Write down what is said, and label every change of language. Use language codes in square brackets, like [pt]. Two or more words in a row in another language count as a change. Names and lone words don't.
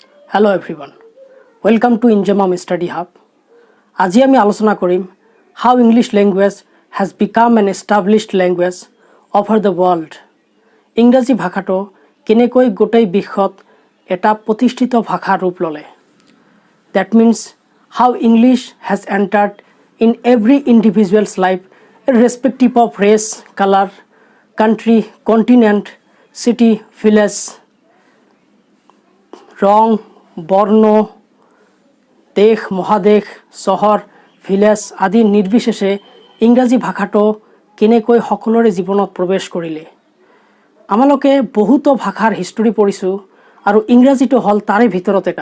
[en] Hello everyone, welcome to Injamam Study Hub. [as] আজি আমি আলোচনা কৰিম [en] how English language has become an established language over the world. [as] ইংৰাজী ভাষাটো কেনেকৈ গোটেই বিশ্বত এটা প্ৰতিষ্ঠিত ভাষা ৰূপ ল'লে. [en] That means how English has entered in every individual's life irrespective of race, color, country, continent, city, village, [as] রং বর্ণ দেশ মহাদেশ চহৰ ভিলেজ আদি নিৰ্বিশেষে ইংৰাজী ভাষাটো কেনেকৈ সকলোৰে জীৱনত প্ৰৱেশ কৰিলে. আমালোকে বহুতো ভাষাৰ হিষ্টৰী পঢ়িছোঁ আৰু ইংৰাজীটো হ'ল তাৰে ভিতৰত এটা.